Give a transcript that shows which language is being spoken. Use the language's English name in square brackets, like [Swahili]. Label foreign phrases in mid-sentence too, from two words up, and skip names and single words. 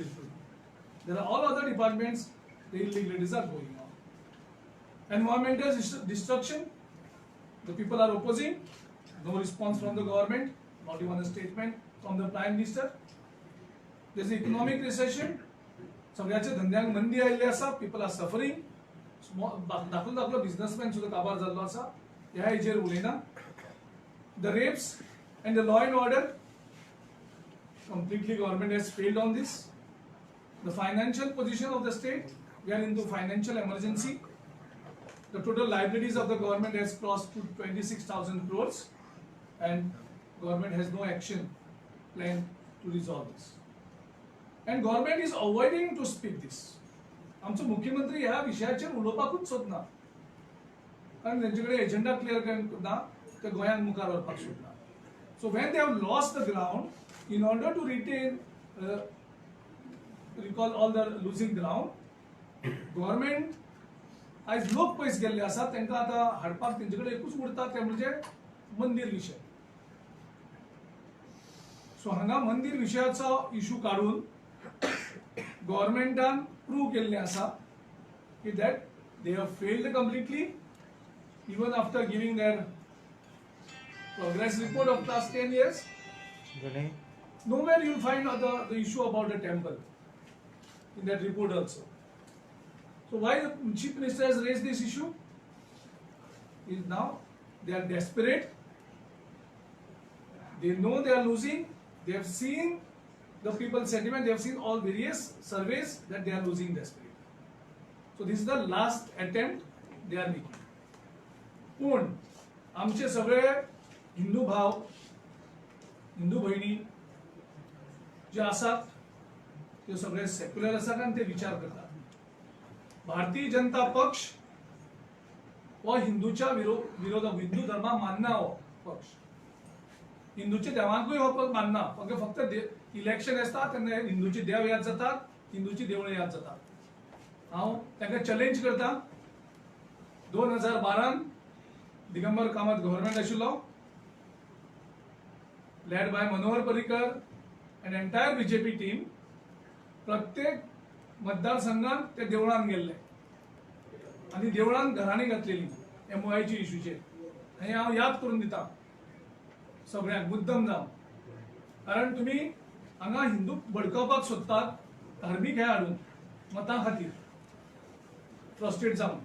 [English] There are all other departments, the illegalities are going on. Environmental destruction, the people are opposing, no response from the government, not even a statement from the Prime Minister. There is economic recession, [Konkani] सगळ्याच्या धंद्यांक मंदी आयिल्ली आसा, [English] people are suffering. [Konkani] दाखलो बिझनेसमॅन सुद्धा काबार जाल्लो आसा, ह्या हेजेर उलयना. [English] The rapes and the law and order, completely government has failed on this. The financial position of the state, we are into financial emergency. The total liabilities of the government has crossed to 26,000 crores and government has no action plan to resolve this. And government is avoiding to speak this. [Konkani] आमचो मुख्यमंत्री ह्या विशयाचेर उलोवपाकूच सोदना, कारण तेंचे कडेन एजेंडा क्लियर करना, ते गोंयांक मुखार व्हरपाक सोदना. [English] So when they have lost the ground, in order to recall all the losing ground, government [Konkani] आज लोक पयस गेल्ले आसा, तांकां आतां हाडपाक तेंचे कडेन एकूच उरता, ते म्हणजे मंदिर विशय. सो हांगा मंदिर विशयाचो इशू काडून गव्हर्नमेंटान प्रूव्ह केल्लें आसा की [English] that they have failed completely, even after giving their progress report of last 10 years. Nowhere you will find the issue about the temple in that report also. So why the chief minister has raised this issue? Is now they are desperate. They know they are losing. They have seen the people's sentiment. They have seen all various surveys that they are losing desperate. So this is the last attempt they are making. [Konkani] पण आमचे सगळे हिंदू भाव, हिंदू भयणी जे आसात ते सगळे सेक्युलर आसात आणि ते विचार करतात. भारतीय जनता पक्ष हो हिंदूच्या विरोधात, हिंदू धर्माक मानना हो पक्ष, हिंदूच्या देवांकूय हो पक्ष मानना. फक्त इलेक्शन आसता तेन्ना हिंदूचे देव याद जातात, हिंदूची देवळां याद जातात. हांव तांकां चॅलेंज करता. 2012 दिगंबर कामत गव्हर्नमेंट आशिल्लो, [English] led by Manohar Parrikar and entire BJP team. [Konkani] प्रत्येक मतदारसंघात ते देवळान गेल्ले आणि देवळान घराणी घातलेली MOI ची इशूचेर. आणि हांव याद करून दिता सगळ्यांक मुद्दम जावन, कारण तुम्ही हांगा हिंदू भडकावपाक सोदतात धार्मीक हे हाडून मतां खातीर फ्रस्ट्रेट जावन.